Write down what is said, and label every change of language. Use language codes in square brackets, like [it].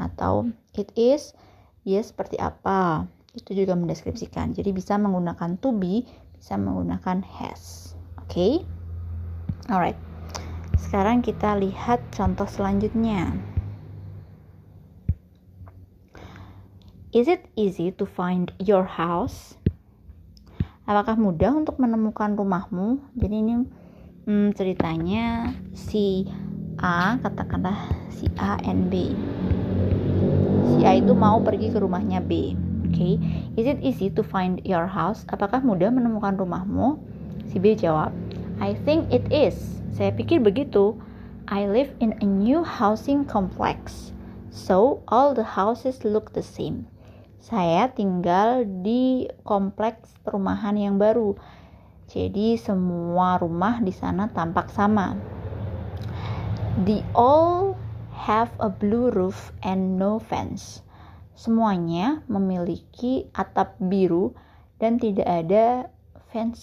[id] Atau it is, dia seperti apa, itu juga mendeskripsikan. Jadi bisa menggunakan to be, bisa menggunakan has. [en] Oke? Alright. [id] Sekarang kita lihat contoh selanjutnya. [en] Is it easy to find your house? [id] Apakah mudah untuk menemukan rumahmu? Jadi ini ceritanya si A, katakanlah si A and B. Si A itu mau pergi ke rumahnya B. [en] Okay. Is it easy to find your house? [id] Apakah mudah menemukan rumahmu? Si B jawab, [en] I think it is. [id] Saya pikir begitu. [en] I live in a new housing complex, so all the houses look the same. [id] Saya tinggal di kompleks perumahan yang baru. Jadi semua rumah di sana tampak sama. [en] They all have a blue roof and no fence. [id] Semuanya memiliki atap biru dan tidak ada fence.